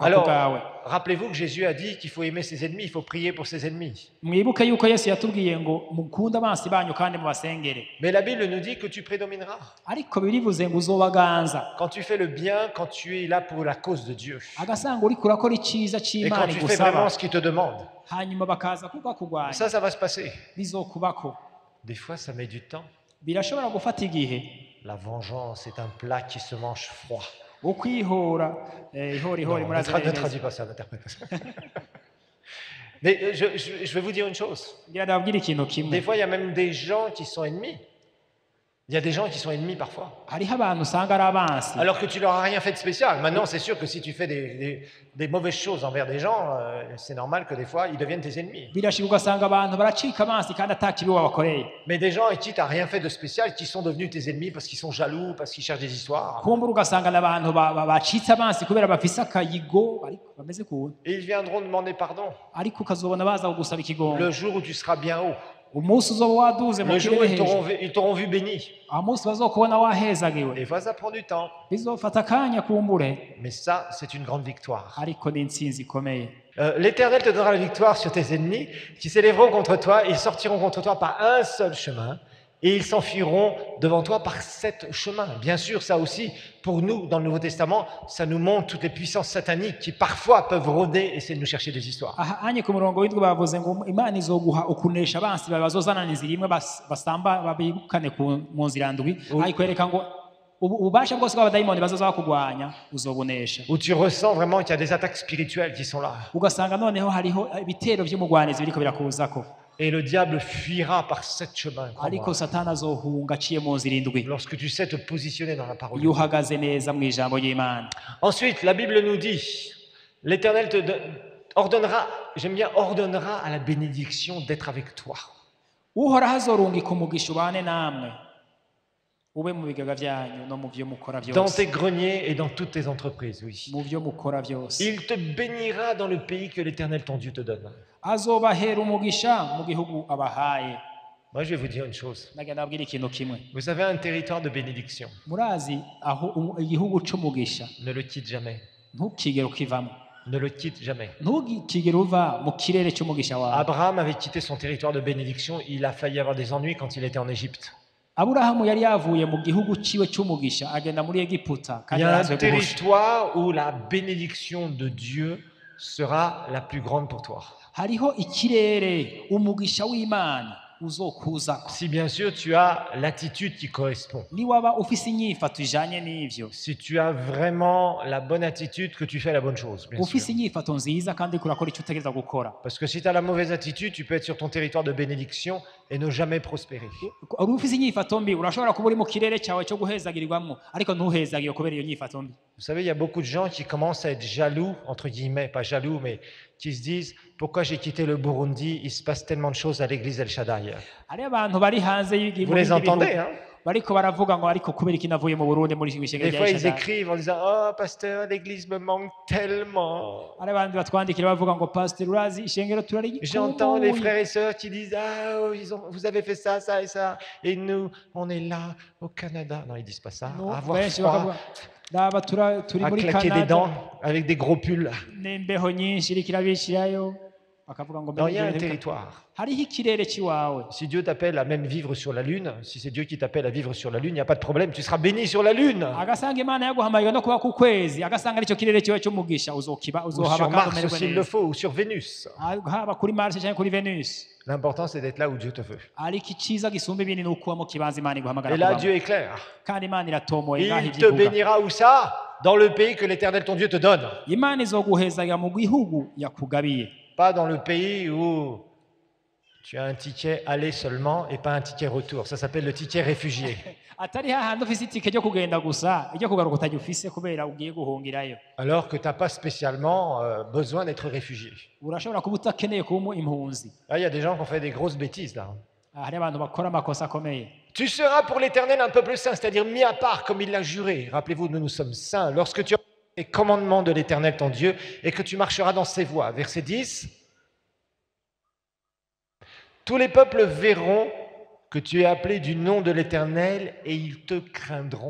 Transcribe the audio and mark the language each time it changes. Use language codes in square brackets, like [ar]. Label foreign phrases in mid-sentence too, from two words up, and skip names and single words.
[fr] Alors, [rn] bwawe. [fr] rappelez-vous que Jésus a dit qu'il faut aimer ses ennemis, il faut prier pour ses ennemis. [rn] Mwibuke yuko Yesu yatubwiye ngo mukunde abansi banyu kandi mubasengere, [fr] Mais la Bible nous dit que tu prédomineras. [rn] ariko birivuze ngo uzobaganza. [fr] Quand tu fais le bien, quand tu es là pour la cause de Dieu, [rn] Agasanga uriko urakora icyiza [fr] et quand [rn] cy'Imana [fr] tu fais [rn] igusaba, [fr] vraiment ce qu'il te demande, [rn] hanyuma bakaza kugwanya, [fr] ça va se passer. [rn] bizokubako. [fr] Des fois, ça met du temps. [rn] Birashobora gufata igihe. [fr] La vengeance est un plat qui se mange froid. [rn] Ukwihora, ihori [fr] Non, [rn] murazi [fr] ne [rn] neza. [fr] traduis pas ça, n'interprète pas ça. Mais je vais vous dire une chose. [rn] Ngira ndababwira ikintu [fr] Des [rn] kimwe. [fr] fois, il y a même des gens qui sont ennemis. Il y a des gens qui sont ennemis parfois. [rn] Hariho abantu usanga ari abansi, [fr] Alors que tu leur as rien fait de spécial. Maintenant, c'est sûr que si tu fais des mauvaises choses envers des gens, c'est normal que des fois, ils deviennent tes ennemis. [rn] birashika ugasanga abantu baracika abansi kandi atakibi wabakoreye. [fr] Mais des gens avec qui tu n'as rien fait de spécial, qui sont devenus tes ennemis parce qu'ils sont jaloux, parce qu'ils cherchent des histoires. [rn] Kumbura ugasanga n'abantu bacitse abansi kubera bafise akayigo ariko bameze kuntu, [fr] Et ils viendront demander pardon [rn] ariko ukazobona baza kugusaba ikigongo. [fr] le jour où tu seras bien haut. [rn] Umunsi uzoba waduze mu [fr] Le jour où [rn] kirere hejuru, [fr] ils t'auront vu béni. [rn] aho munsi bazokubona wahezagiwe, [fr] Des fois, ça prend du temps. [rn] bizofata akanya kumbure, [fr] Mais ça, c'est une grande victoire. [rn] ariko ni intsinzi ikomeye. [fr] L'Éternel te donnera la victoire sur tes ennemis qui s'élèveront contre toi. Ils sortiront contre toi par un seul chemin et ils s'enfuiront devant toi par 7 chemins. Bien sûr, ça aussi, pour nous, dans le Nouveau Testament, ça nous montre toutes les puissances sataniques qui parfois peuvent rôder et essayer de nous chercher des histoires. [rn] Aha anye ku murongo w'indwi bavuze ngo Imana izoguha ukunesha abansi bawe bazozanana inzira imwe basamba babikane mu nzira ndwi, aho ikwereka ngo ububasha bwose bw'abadayimoni bazoza bakugwanya uzobunesha. [fr] Où tu ressens vraiment qu'il y a des attaques spirituelles qui sont là. [rn] Ugasanga noneho hariho ibitero by'umugwanizi biriko birakuzako, [fr] Et le diable fuira par 7 chemins. [rn] ariko satani azohunga aciye mu nzira indwi [fr] Lorsque tu sais te positionner dans la parole. [rn] iyo uhagaze neza mu ijambo ry'Imana. [fr] Ensuite, la Bible nous dit, l'Éternel te ordonnera, j'aime bien, ordonnera à la bénédiction d'être avec toi. [rn] Uhoraho azorungika umugisha ubane namwe, ube mu bigaga byanyu no mu byo mukora [fr] Dans [rn] byose, [fr] tes greniers et dans toutes tes entreprises, oui. [rn] mu byo mukora byose. [fr] Il te bénira dans le pays que l'Éternel ton Dieu te donne. [rn] Azobahera umugisha mu gihugu abahaye. [fr] Moi, je vais vous dire une chose. [rn] Naga nabwira ikintu kimwe, [fr] Vous avez un territoire de bénédiction. [rn] murazi aho igihugu c'umugisha [fr] Ne le quitte jamais. [rn] ntukigere ukivamo, [fr] Ne le quitte jamais. [rn] ntukigere uva mu kirere cy'umugisha wawe. [fr] Abraham avait quitté son territoire de bénédiction. Il a failli avoir des ennuis quand il était en Égypte. [rn] Aburahamu yari yavuye mu gihugu ciwe c'umugisha agenda muri Egiputa [fr] Il [rn] kandi [fr] y a un [rn] yarazwe guhusha. [fr] territoire où la bénédiction de Dieu sera la plus grande pour toi. [rn] Hariho ikirere umugisha w'Imana uzokuzako, [fr] Si bien sûr tu as l'attitude qui correspond. [rn] niwaba ufise inyifato ijanye n'ivyo, [fr] Si tu as vraiment la bonne attitude, que tu fais la bonne chose, bien [rn] ufise [fr] sûr. [rn] inyifato nziza kandi kurakora icyo utegereza gukora. [fr] Parce que si tu as la mauvaise attitude, tu peux être sur ton territoire de bénédiction et ne jamais prospérer. [rn] Uri ufise inyifato mbi urashobora kuba uri mu kirere cyawe cyo guhezagirirwamo ariko ntuhezagire kubera iyo nyifato mbi. [fr] Vous savez, il y a beaucoup de gens qui commencent à être jaloux, entre guillemets, pas jaloux, mais qui se disent « Pourquoi j'ai quitté le Burundi? Il se passe tellement de choses à l'église El Shaddai. » [rn] Hariho abantu bari hanze [fr] Vous les entendez, hein? [rn] bariko baravuga ngo ariko kubera iki navuye mu Burundi muri ishengero [fr] Des [rn] rya [fr] fois, ils [rn] Ishadari. [fr] écrivent en disant oh pasteur, l'église me manque tellement. [rn] Hari abandi batwandikira bavuga ngo pastor urazi ishengero [fr] J'entends les [rn] turarikumbuye. [fr] frères et sœurs qui disent ah oh, vous avez fait ça, ça et ça, et nous on est là au Canada. Non, ils disent pas ça. [rn] No, [fr] À avoir [rn] benshi [fr] froid, [rn] bakavuga raba turi [fr] à [rn] muri [fr] claquer des [rn] Canada [fr] dents avec des gros pulls. [rn] n'imbeho nyinshi iriko irabishirayo bakavuga ngo [fr] Non, il y a un [rn] mbere [fr] territoire. [rn] hariho ikirere ciwawe. [fr] Si Dieu t'appelle à même vivre sur la lune, si c'est Dieu qui t'appelle à vivre sur la lune, il n'y a pas de problème, tu seras béni sur la lune. [rn] agasanga imana yaguhamagaye no kuba ku kwezi agasanga aricyo kirere ciwe cy'umugisha [fr] Ou [rn] uzohaba [fr] sur [rn] kandi [fr] Mars [rn] umererwe [fr] s'il le [rn] neza. [fr] faut, ou sur Vénus. [rn] Haba kuri Mars cyangwa kuri Venus. [fr] L'important c'est d'être là où Dieu te veut. [rn] ariko icyiza gisumba ibindi ni ukuba mu kibanza imana iguhamagara [fr] Et là, [rn] kubamo. [fr] Dieu est clair. [rn] kandi imana iratomoye ngaho [fr] Il [rn] ibyo [fr] te [rn] ivuga. [fr] bénira où ça? Dans le pays que l'Éternel ton Dieu te donne. [rn] imana izoguhezaga mu gihugu yakugabiye, [fr] Pas dans le pays où tu as un ticket aller seulement et pas un ticket retour. Ça s'appelle le ticket réfugié. [rn] atari hahandi ufise itike ryo kugenda gusa iryo kugaruka utajya ufise kubera ugiye guhungirayo. [fr] Alors que tu n'as pas spécialement besoin d'être réfugié. [rn] urashobora kuba utakeneye kuba impunzi. [fr] Là, il y a des gens qui ont fait des grosses bêtises là. [rn] hari abantu bakora amakosa akomeye. [fr] Tu seras pour l'Éternel un peuple saint, c'est-à-dire mis à part comme il l'a juré. Rappelez-vous, nous sommes saints. Lorsque tu as les commandements de l'Éternel ton Dieu et que tu marcheras dans ses voies. Verset 10. Tous les peuples verront que tu es appelé du nom de l'Éternel et ils te craindront.